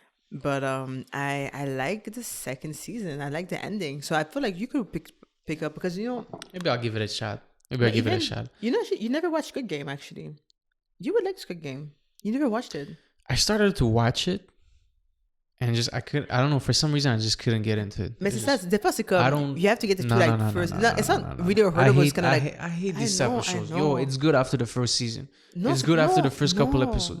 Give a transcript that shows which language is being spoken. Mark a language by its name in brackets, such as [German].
[English] But I like the second season. I like the ending. So I feel like you could pick up, because maybe I'll give it a shot. You never watched Squid Game, actually. You would like Squid Game. You never watched it. I started to watch it, and I don't know, for some reason I just couldn't get into it. [French] Mais c'est ça, des fois c'est comme, [English] you have to get to first. No, it's not really hard. I hate this type of shows. Yo, it's good after the first season. It's good after the first couple episodes.